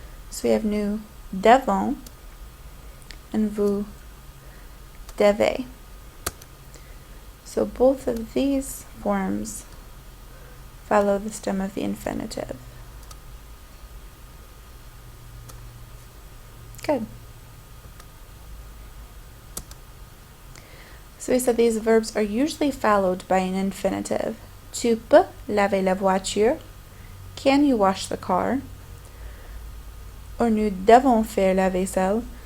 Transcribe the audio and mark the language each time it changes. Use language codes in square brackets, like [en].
[en] So we have nous devons and vous devez. So both of these forms follow the stem of the infinitive. Good. So we said these verbs are usually followed by an infinitive. [fr] Tu peux laver la voiture. [en] Can you wash the car? [fr] Or nous devons faire la vaisselle.